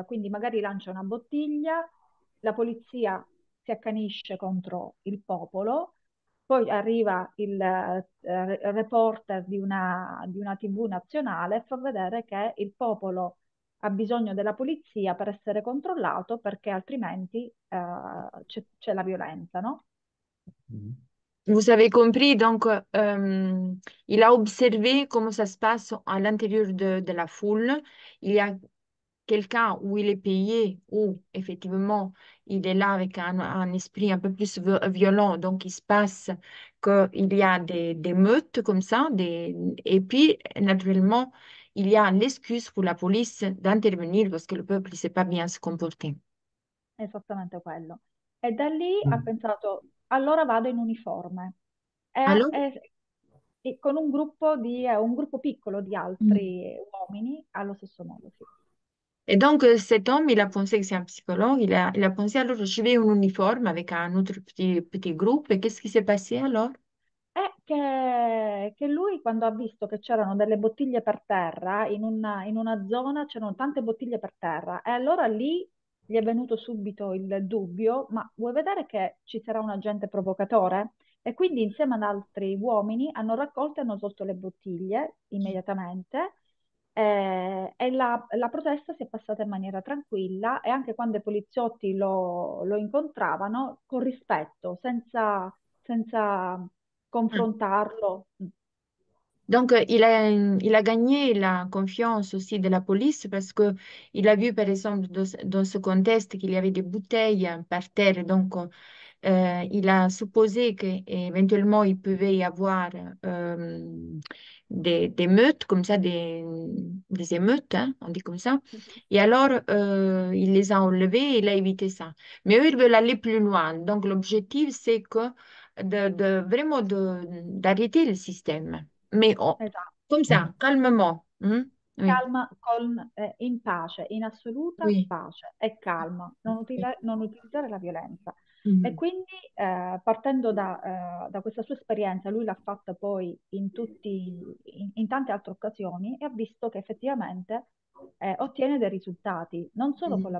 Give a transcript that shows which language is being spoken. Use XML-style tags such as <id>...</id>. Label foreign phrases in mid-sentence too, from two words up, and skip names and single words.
<it>Quindi magari lancia una bottiglia, la polizia si accanisce contro il popolo, poi arriva il reporter di una TV nazionale e fa vedere che il popolo ha bisogno della polizia per essere controllato perché altrimenti c'è la violenza, no? Mhm.</it> <fr>Vous avez compris, donc il a observé comment ça se passe à l'intérieur de la foule. Il y a quelqu'un où il est payé, où effectivement il est là avec un esprit un peu plus violent, donc il se passe qu'il y a des meutes comme ça, et puis naturellement il y a l'excuse pour la police d'intervenir parce que le peuple ne sait pas bien se comporter.</fr> <it>Esattamente quello. E da lì ha Hmm. pensato, allora vado in uniforme.</it> <fr>Alors,</fr> <it>E con un gruppo piccolo di altri uomini allo stesso modo, sì.</it> <fr>et donc, cet homme, il a pensé que c'est un psychologue. Il a pensé, alors, je vais en uniforme avec un autre petit groupe. Et qu'est-ce qui s'est passé alors?</fr> <it>È che lui, quando ha visto che c'erano delle bottiglie per terra, in una zona c'erano tante bottiglie per terra, e allora lì gli è venuto subito il dubbio, ma vuoi vedere che ci sarà un agente provocatore? E quindi insieme ad altri uomini hanno raccolto e hanno tolto le bottiglie immediatamente e la protesta si è passata in maniera tranquilla e anche quando i poliziotti lo incontravano con rispetto, senza Hmm. confrontarlo.</it> <fr>Donc, il a gagné la confiance aussi de la police parce que il a vu, par exemple, dans ce contexte qu'il y avait des bouteilles par terre. Donc, il a supposé qu'éventuellement, il pouvait y avoir des meutes, comme ça, des émeutes, hein, on dit comme ça. Mhm. Et alors, il les a enlevés et il a évité ça. Mais eux, ils veulent aller plus loin. Donc, l'objectif, c'est que vraiment d'arrêter le système. mais</fr> <it>Esatto.</it> <fr>comme ça, calmement. Oui,</fr> <it>Calma in pace, in assoluta</it> <fr>oui.</fr> <it>pace e calma, non utilizzare la violenza. E Mhm. quindi partendo da questa sua esperienza, lui l'ha fatta poi in tante altre occasioni e ha visto che effettivamente ottiene dei risultati, non solo con la</it>